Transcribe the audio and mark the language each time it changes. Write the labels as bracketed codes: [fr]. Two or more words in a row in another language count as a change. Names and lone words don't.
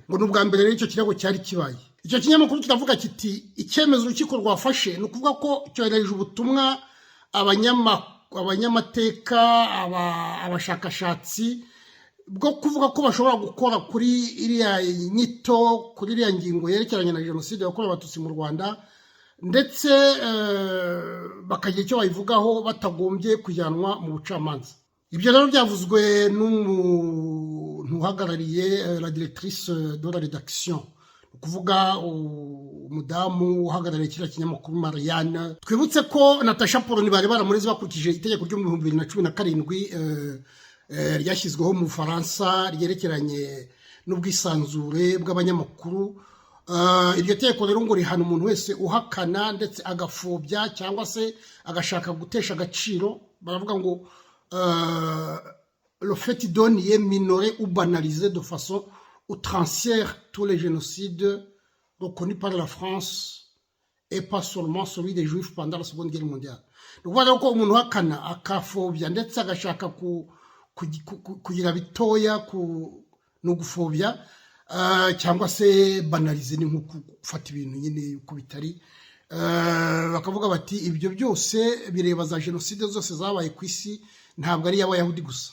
[rw] Ngo n'ubwa mbere rero icyo kirego cyari kibaye. Icyo kinyamakuru kiravuga kiti icyemezo urukiko rwafashe ni ukuvuga ko cyohereje ubutumwa abanyamateka, abashakashatsi bwo kuvuga ko bashobora gukora kuri iriya nyito, kuri iriya ngingo yerekeranye na jenoside yakorewe abatutsi mu Rwanda, ndetse bakagira icyo bayivugaho batagombye kujyanwa mu bucamanza. Ibyo rero byavuzwe n'umuntu uhagarariye [fr] la directrice de la rédaction, [rw] kuvuga umudamu uhagarariye kiriya kinyamakuru Marianne. Twibutse ko Natasha Polony bari baramureze bakurikije itegeko ryo mu 2017 ryashyizweho mu Bufaransa ryerekeranye n'ubwisanzure bw'abanyamakuru. Iryo tegeko rero ngo rihana umuntu wese uhakana ndetse agafobya cyangwa se agashaka gutesha agaciro. Baravuga ngo [fr] le fait de nier, minorer ou banaliser de façon outrancière tous les génocides reconnus par la France et pas seulement celui des Juifs pendant la Seconde Guerre mondiale. Donc voilà [rw] ko umuntu uhakana akafobya ndetse agashaka kugira bitoya no gufobya cyangwa se banalize, ni nko gufata ibintu nyine uko bitari. Bakavuga bati ibyo byose bireba za jenoside zose zabaye ku isi, ntabwo ari y'Abayahudi gusa.